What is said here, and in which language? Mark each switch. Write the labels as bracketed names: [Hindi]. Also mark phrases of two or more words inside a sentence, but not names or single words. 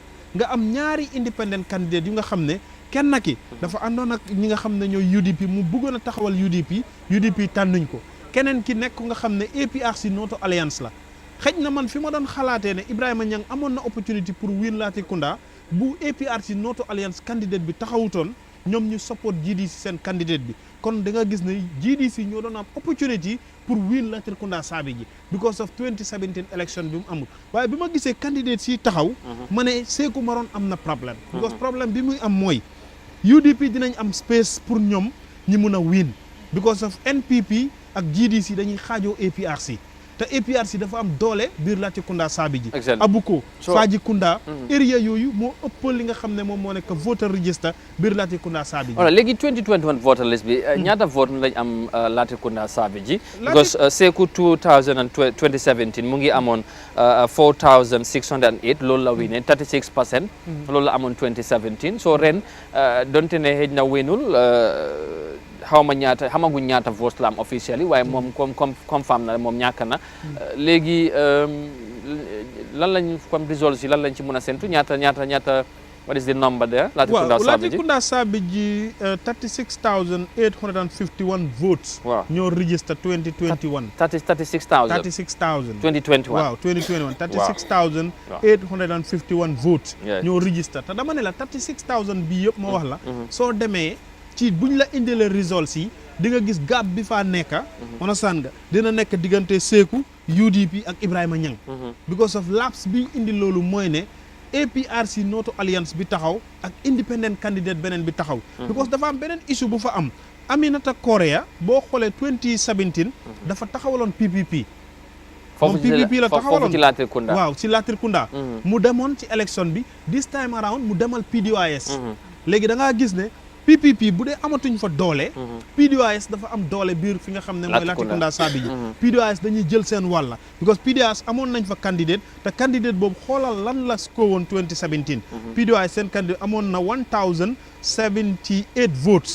[Wolof] nga am ñaari [English] independent candidate [Wolof] yu nga xam ne kenn ki dafa àndoon ak ñi nga xam ne ñooy UDP mu bëggoon a taxawal UDP tànnuñ ko keneen ki nekk nga xam ne APRC Noto Alliance la xëj na man fi ma doon xalaatee ne Ibrahima Niang amoon na opportunity pour win Latrikunda bu APRC Noto Alliance candidate bi taxawutoon ñoom ñu support GDC seen candidate bi kon da nga gis ne GDC ñoo doon am opportunity pour win Latrikunda Sabi ji [English] because of 2017 election [Wolof] bi mu amul waaye bi ma gisee candidate si taxaw ma ne Sekou Maron am na problème because problème bi muy am mooy UDP dinañ am space pour ñoom ñi mun a win [English] because of [Wolof] NPP ak GDC dañuy xaajoo APRC te APRC dafa am doole biir Latrikunda Sabi ji Abuko Fajikunda area yooyu moo ëppal li nga xam ne moom moo nekk [English] voter register [Wolof] biir Latrikunda Sabi ji léegi 2021 voter list bi ñaata vote lañ am Latrikunda Sabi ji because Sekou 2017 mu ngi amoon 4608 loolu la winee 36% loolu la amoon 2017 so ren donte ne xëj na winul xamaguñ ñaata vote la am officially waaye moom confirm na moom ñàkk na léegi lan lañ comme results yi lan lañ ci mën a séntu ñaata [English] What is the number there? Latrikunda Well, Sabiji. Latrikunda Sabiji, 36,851 votes. Wow. [Wolof] Ñoo register 2021. [English] 36,000. 36,000. 2021. Wow, 2021. 36,851 votes. Yes. [Wolof] Ñoo register. Te dama ne la 36,000 bi yëpp ma wax la. Soo demee ci buñ la indile results yi di nga gis gap bi fa nekka. Understand nga dina nekk diggante Seku UDP ak Ibrahima Niang. Because of lapse bi indi loolu mooy ne APRC Noto Alliance bi taxaw ak [English] independent candidate [Wolof] beneen bi taxaw. Because dafa am beneen issue bu fa am. Aminata Korea boo xoolee 2017 dafa taxawaloon PPP. moom PPP la taxawaloon foofu ci Latrikunda. waaw ci Latrikunda. mu demoon ci élection bi [English] this time around [Wolof] mu demal PDOIS. léegi da ngaa gis ne PPP bu dee amatuñ fa doole. PDOIS dafa am doole biir fi nga xam ne mooy Latrikunda Sabiji. PDOIS dañuy jël seen wàlla because PDOIS amoon nañ fa candidate te candidate boobu xoolal lan la score woon 2017. PDOIS seen candidate amoon na 1078 votes.